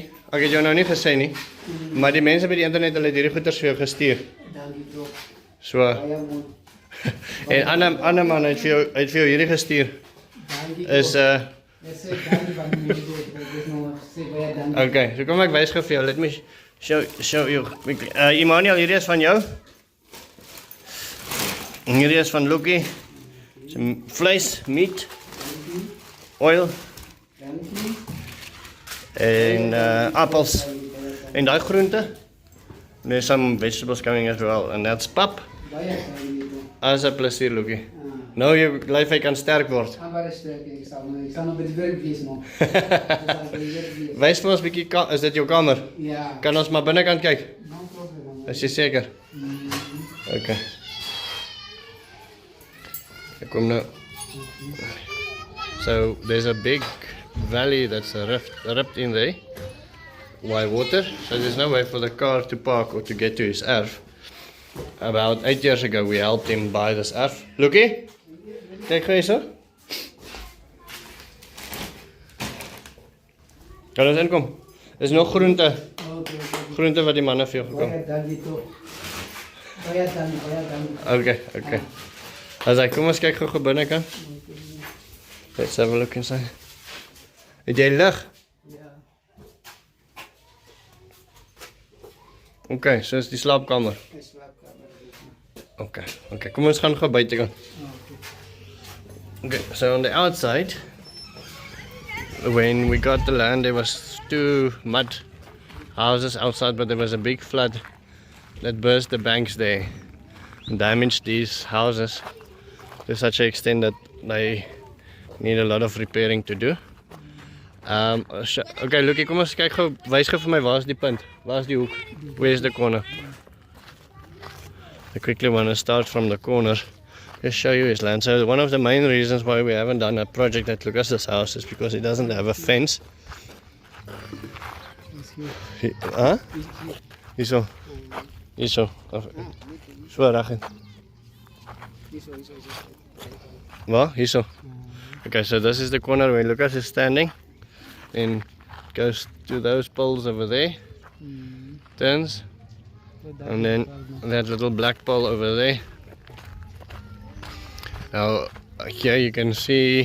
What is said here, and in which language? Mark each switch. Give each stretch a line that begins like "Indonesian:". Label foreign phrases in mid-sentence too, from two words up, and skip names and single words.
Afrikaans: Ek het jou nou nie gesê nie. Maar die mense by die internet hulle het hierdie goeders vir jou gestuur. Dankie bro. So en ander man het vir jou hierdie gestuur. Is okay, so kom ek wys gou vir jou.
English: Let me show you quickly.
Afrikaans: Emanuel, hierdie is van jou. Hierdie is van Lukie. Some vleis,
English: meat, oil.
Afrikaans: En appels. En daai groente.
English: There's some vegetables coming as well. And that's pap.
Afrikaans: As 'n plesier,
English: Lukie.
Afrikaans: Nou jou lyf hy kan sterk word. Maar sterk, ek sal nog by die werk wees nog. Wys vir ons bietjie, is dit jou kamer? Ja. Kan ons maar binnekant kyk?
English: No problem.
Afrikaans: Is jy seker? Okay. Ek kom nou.
English: So there's a big valley that's ripped in there by water. So there's no way for the car to park or to get to his erf. About 8 years ago we helped him buy this erf.
Afrikaans: Lukie? Kijk gou hierso. Kan ons inkom? Dis nog groente. Groente wat die manne vir jou gekom. Baie dankie tog. Baie dankie. Okay. As ek kom ons kyk gou binnekant.
English: Let's have a look inside.
Afrikaans: Het jy lig? Ja. Okay, so is die slaapkamer. Okay, kom ons gaan gou buite gaan.
English: Okay, so on the outside, when we got the land, there was 2 mud houses outside, but there was a big flood that burst the banks there and damaged these houses to such an extent that they need a lot of repairing to do.
Afrikaans: Okay, Lukie, kom ons kyk gou, wys gou vir my, waar is die punt? Waar is die hoek?
English: Where is the corner? I quickly want to start from the corner. Just show you his land. So one of the main reasons why we haven't done a project at Lukas's house is because he doesn't have a fence.
Afrikaans: Huh? Hierso. Hierso. So reg. Waar? Hierso.
English: Okay, so this is the corner where Lukas is standing. Then goes to those poles over there. Turns. And then that little black pole over there. Now here you can see.